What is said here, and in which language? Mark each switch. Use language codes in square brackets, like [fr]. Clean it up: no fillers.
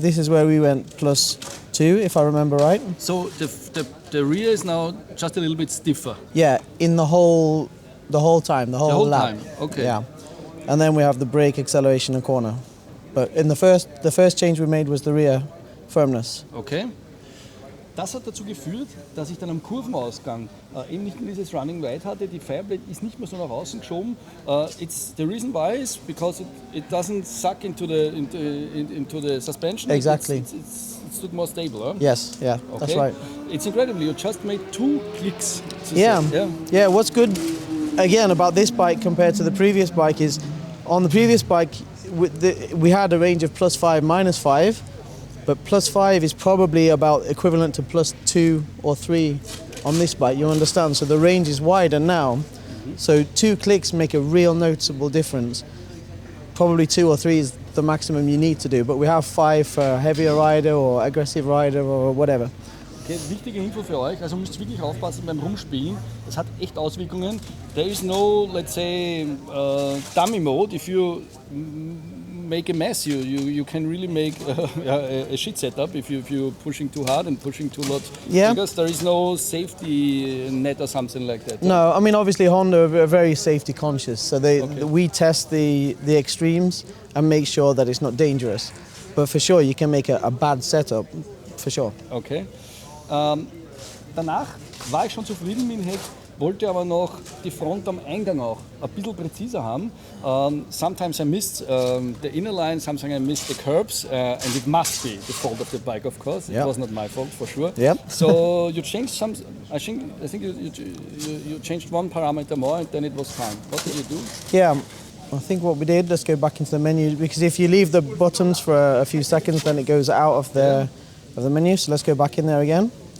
[en] This is where we went +2, if I remember right. So the rear is now just a little bit stiffer. Yeah, in the whole time, the whole lap. time. Okay. Yeah, and then we have the brake, acceleration, and corner. But in the first change we made was the rear firmness. Okay. [de] Das hat dazu geführt, dass ich dann am Kurvenausgang eben nicht mehr dieses Running Wide hatte. Die Fireblade ist nicht mehr so nach außen geschoben. [en] The reason why is because it doesn't suck into the suspension. Exactly. It's more stable. Huh? Yes, yeah, Okay. that's right. It's incredible. You just made 2 clicks. Yeah. What's good again about this bike compared to the previous bike is, on the previous bike we had a range of +5, -5, but +5 is probably about equivalent to +2 or 3 on this bike. You understand? So the range is wider now. So 2 clicks make a real noticeable difference. Probably 2 or 3 is the maximum you need to do, but we have 5 for a heavier rider or aggressive rider or whatever. [de] Okay, wichtige Info für euch, also müsst wirklich aufpassen beim Rumspielen. Das hat echt Auswirkungen. [en] There is no, let's say, dummy mode. If you make a mess, you can really make a shit setup if you're pushing too hard and pushing too lot. Yeah. Because there is no safety net or something like that. No, I mean obviously Honda are very safety conscious, so we test the extremes and make sure that it's not dangerous. But for sure you can make a bad setup, for sure. Okay. [de] Danach war ich schon zufrieden mit dem Heck, wollte aber noch die Front am Eingang auch ein bisschen präziser haben. [en] Sometimes I missed the inner line, sometimes I missed the curbs, and it must be the fault of the bike, of course. It was not my fault, for sure. Yep. So you changed some. I think you changed one parameter more, and then it was fine. What did you do? Yeah, I think what we did, let's go back into the menu, because if you leave the buttons for a few seconds, then it goes out of the menu. So let's go back in there again.